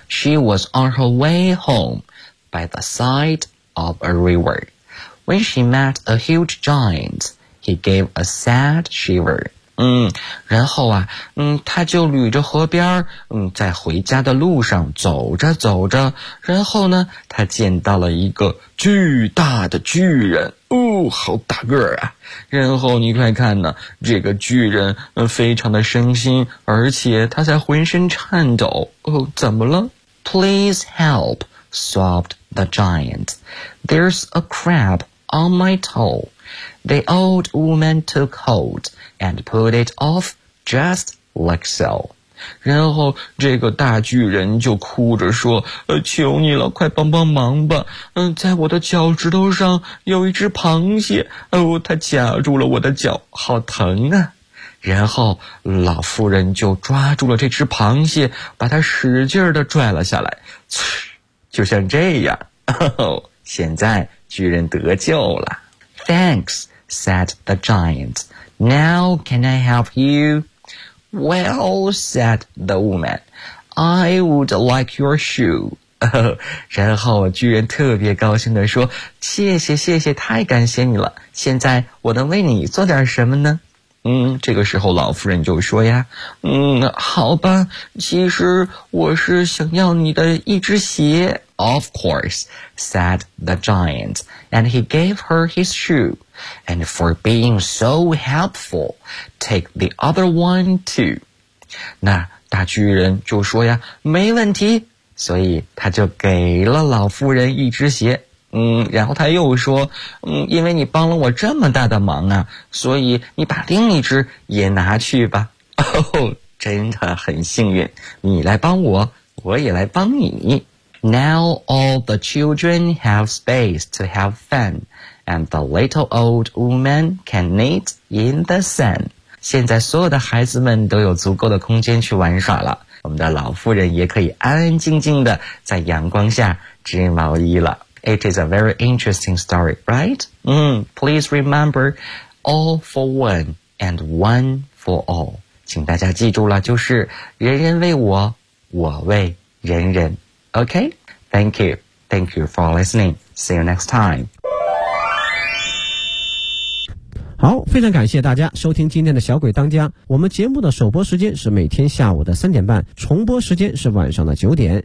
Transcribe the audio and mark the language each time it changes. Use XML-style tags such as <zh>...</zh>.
<en>She was on her way home by the side of a river. When she met a huge giantHe gave a sad shiver.</en> <zh>然后啊，他就捋着河边，在回家的路上走着走着，然后呢，他见到了一个巨大的巨人。哦，好大个儿啊！然后你快看呢，这个巨人非常的伤心，而且他在浑身颤抖。哦，怎么了？</zh> <en>Please help, sobbed the giant. There's a crab on my toe. The old woman took hold and put it off just like so.</en> <zh>然后这个大巨人就哭着说，求你了，快帮帮忙吧，在我的脚趾头上有一只螃蟹，它夹住了我的脚，好疼啊。然后老妇人就抓住了这只螃蟹，把它使劲地拽了下来，就像这样，现在巨人得救了。</zh> <en>Thanks, said the giant. Now can I help you? Well, said the woman, I would like your shoe.</en> <zh>然后巨人特别高兴地说，谢谢谢谢，太感谢你了，现在我能为你做点什么呢？这个时候老夫人就说呀，好吧，其实我是想要你的一只鞋。</zh> <en>Of course, said the giant, and he gave her his shoe. And for being so helpful, take the other one too.</en> <zh>那大巨人就说呀，没问题，所以他就给了老夫人一只鞋。然后他又说，因为你帮了我这么大的忙啊，所以你把另一只也拿去吧。哦，真的很幸运，你来帮我，我也来帮你。</zh> <en>Now all the children have space to have fun and the little old woman can knit in the sun.</en> <zh>现在所有的孩子们都有足够的空间去玩耍了，我们的老妇人也可以安安静静地在阳光下织毛衣了。</zh> <en>It is a very interesting story, right? Please remember, all for one and one for all.</en> <zh>请大家记住了，就是人人为我，我为人人。</zh> <en>Okay? Thank you. Thank you for listening. See you next time.</en> <zh>好，非常感谢大家收听今天的小鬼当家。我们节目的首播时间是每天下午的3:30，重播时间是晚上的9:00。</zh>